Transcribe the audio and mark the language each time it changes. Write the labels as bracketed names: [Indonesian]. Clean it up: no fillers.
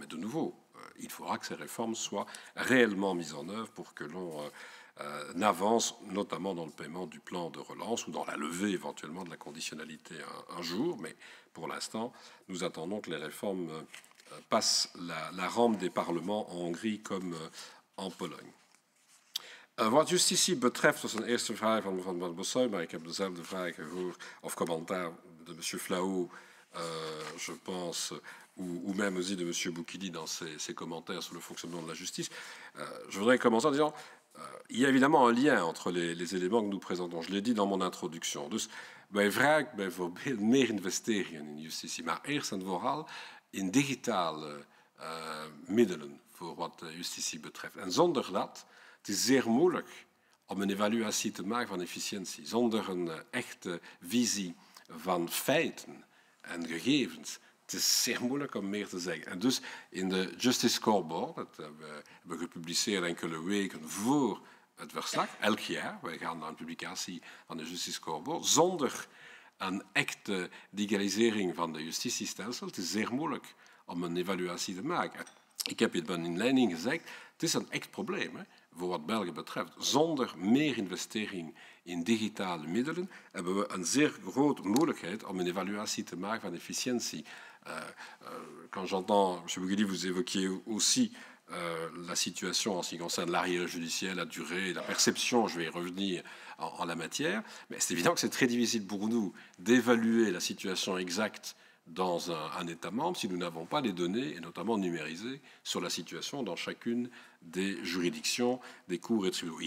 [French] Mais de nouveau, il faudra que ces réformes soient réellement mises en œuvre pour que l'on avance, notamment dans le paiement du plan de relance ou dans la levée éventuellement de la conditionnalité un jour. Mais pour l'instant, nous attendons que les réformes passent la rampe des parlements en Hongrie comme en Pologne. [Dutch] Wat justitie betreft, dat is een eerste vraag van Van Bossuyt, maar ik heb dezelfde vraag gehoord, of [French] commentaire de M. Flao, je pense, ou même aussi de M. Boukili dans ses commentaires sur le fonctionnement de la justice. Je voudrais commencer en disant, il y a évidemment un lien entre les éléments que nous présentons. Je l'ai dit dans mon introduction. [Dutch] Dus wij vragen bijvoorbeeld meer investeringen in justitie, maar eerst en vooral in digitale middelen voor wat justitie betreft. En zonder dat, het is zeer moeilijk om een evaluatie te maken van efficiëntie. Zonder een echte visie van feiten en gegevens. Het is zeer moeilijk om meer te zeggen. En dus in de Justice Scoreboard, dat hebben we gepubliceerd enkele weken voor het verslag, elk jaar, wij gaan naar een publicatie van de Justice Scoreboard, zonder een echte digitalisering van de justitiestelsel. Het is zeer moeilijk om een evaluatie te maken. Ik heb het in mijn inleiding gezegd, het is een echt probleem, hè, voor wat België betreft. Zonder meer investering in digitale middelen hebben we een zeer grote moeilijkheid om een evaluatie te maken van efficiëntie. [French] Quand j'entends, M. Boukili, vous évoquiez aussi la situation en ce qui concerne l'arrière judiciaire, la durée, la perception, je vais y revenir en la matière, mais c'est évident que c'est très difficile pour nous d'évaluer la situation exacte dans un État membre si nous n'avons pas les données, et notamment numérisées, sur la situation dans chacune des juridictions, des cours et tribunaux.